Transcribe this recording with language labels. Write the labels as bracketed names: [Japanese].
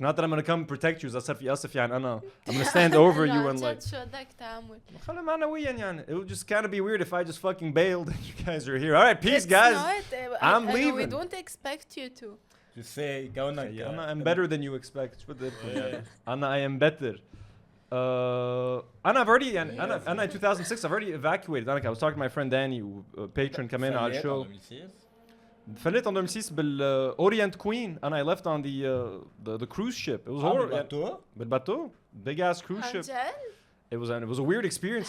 [English] Not that I'm gonna come protect you. [Arabic] إذا صار في أسف يعني أنا [English] I'm gonna stand over you and like. [Arabic] شو بدك تعمل؟ خلي معنويا يعني. [English] It would just kind of be weird if I just fucking bailed and you guys are here. All right, peace, guys. I'm leaving. We don't expect you to. Just say [Arabic] كونك. [English] I'm better than you expect. [Arabic] شو بدي أقول أنا [English] I am better. [Arabic] أنا [English] I've already [Arabic] يعني أنا [English] in 2006 I've already evacuated. I was talking to my friend Danny, patron [Arabic] كمان على الشو. [English] فليت on 2006 بالأورينت Queen and I left on the cruise ship. It was horrible. [Arabic] بالباتو [English] big ass cruise ship. It was a weird experience.